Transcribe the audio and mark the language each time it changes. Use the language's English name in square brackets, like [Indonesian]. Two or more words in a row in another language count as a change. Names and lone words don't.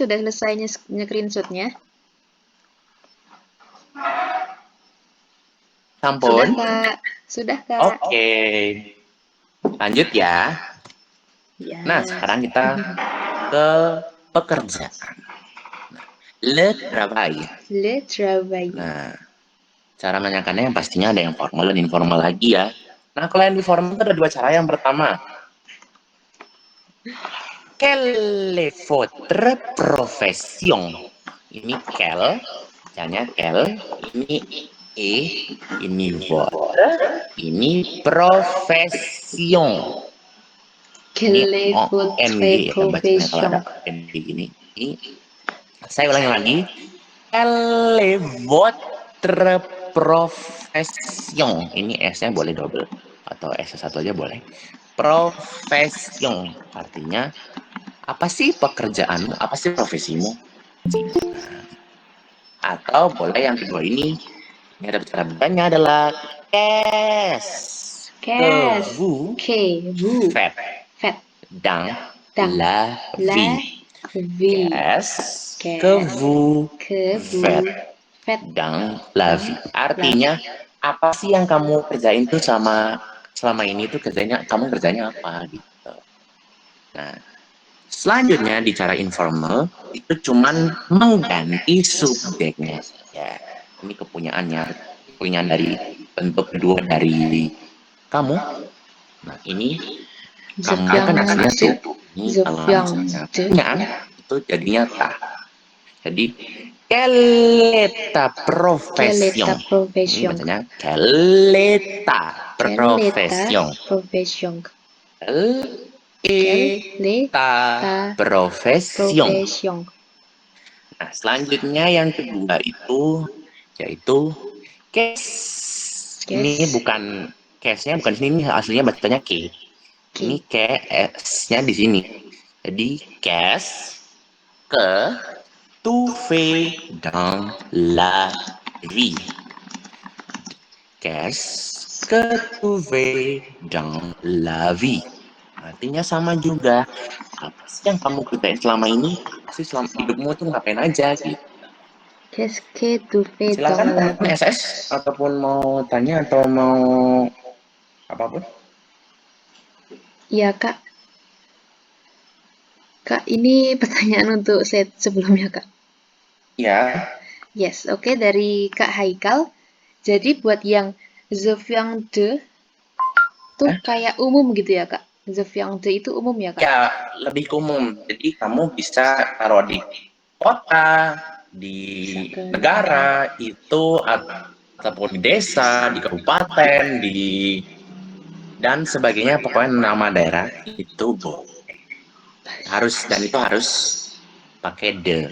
[Indonesian] Sudah selesai nge-screenshotnya? Sudah Sampun? Kak. Sudah Kak. Oke. Lanjut ya. Ya. Nah, sekarang kita ke pekerjaan. [French] Le travail. Le travail. [Indonesian] Nah, cara menanyakannya yang pastinya ada yang formal dan informal lagi ya. Nah, kalau yang di formal itu ada dua cara. Yang pertama, [French] quelle est votre profession? [Indonesian] Ini quelle, bacanya quelle, ini e, ini votre, ini profession. Ini [French] Quelle est votre [Indonesian] ONG ya bacanya kalau ada [French] profession? [Indonesian] ONG gini. Ini saya ulangi lagi. [French] Quelle est votre profession? [Indonesian] Ini S-nya boleh double atau S1 aja boleh. Profession artinya apa sih pekerjaanmu? Apa sih profesimu? Nah, atau boleh yang kedua ini ada cara bertanya adalah [French] qu'est-ce que Qu'est-ce vous que vous faites faites dans dans la la vie? vie? Qu'est-ce que Qu'est-ce vous que vous faites faites dans la dans vie? la [Indonesian] Artinya apa sih yang kamu kerjain tuh selama ini tuh kamu kerjanya apa gitu. Nah, selanjutnya di cara informal itu cuman mengganti subjeknya saja. Ini kepunyaan dari bentuk kedua dari kamu. Nah, ini the kamu kan young aslinya the tuh. Ini the kalau young misalnya the punyaan itu jadinya ta. Jadi [French] quelle est ta quelle est ta profession? [Indonesian] Ini [French] profession? [Indonesian] bacanya [French] quelle est ta Quelle est ta profession? profession? Quelle Quelle est est ta ta profession? profession? [Indonesian] Nah, selanjutnya yang kedua itu yaitu case. Ini [French] Qu'est-ce [Indonesian] bukan case-nya bukan di sini, ini aslinya bacanya K. Ini [French] qui [Indonesian] S-nya di sini. Jadi case [French] que tu fais dans la vie. Qu'est-ce que tu fais dans la vie? [Indonesian] Artinya sama juga. Apa sih yang kamu kerjain selama ini? Apa sih selama hidupmu tuh ngapain aja gitu? [French] Qu'est-ce que tu fais dans [Indonesian] Silakan [French] la [Indonesian] teman-teman [French] vie? [Indonesian] SS ataupun mau tanya atau mau apapun. Iya, Kak. Kak, ini pertanyaan untuk set sebelumnya, Kak. Ya, Yes, oke, dari Kak Haikal. Jadi buat yang [French] je viens de [Indonesian] tuh kayak umum gitu ya, Kak? [French] Je viens de [Indonesian] itu umum ya, Kak? ya lebih umum. Jadi kamu bisa taruh di kota, di negara itu ataupun di desa, di kabupaten, di dan sebagainya. Pokoknya nama daerah itu harus dan itu harus pakai de.